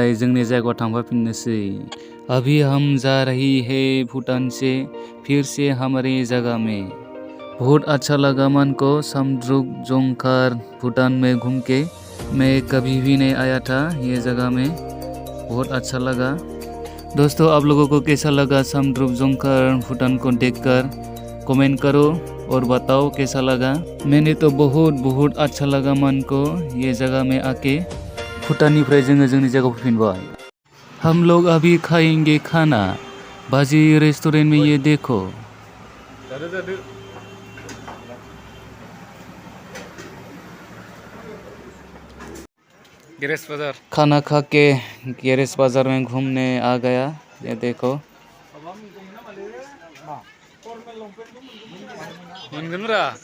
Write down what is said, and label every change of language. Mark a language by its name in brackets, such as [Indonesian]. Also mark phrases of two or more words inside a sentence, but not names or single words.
[Bodo] जोंनि जायगायाव थांफिननोसै [Hindi] अभी हम जा रही है भूटान से फिर से हमारे जगह में बहुत अच्छा लगा मन को समद्रुप जोंकार भूटान में घूम के मैं कभी भी नहीं आया था ये जगह में बहुत अच्छा लगा दोस्तों आप लोगों को कैसा लगा समद्रुप जोंकार भूटान को देखकर कमेंट करो और बताओ कैसा लगा। मैंने तो बहुत अच्छा लगा मन को ये जगह में आके। [Bodo] भूटाननिफ्राय जोङो जोंनि जायगायाव फैफिनबाय। [Hindi] हम लोग अभी खाएंगे खाना बाजी रेस्टोरेंट में, ये देखो। गैरेज बाजार खाना खा के गैरेज बाजार में घूमने आ गया, ये देखो। [Bodo] मोनगोन रा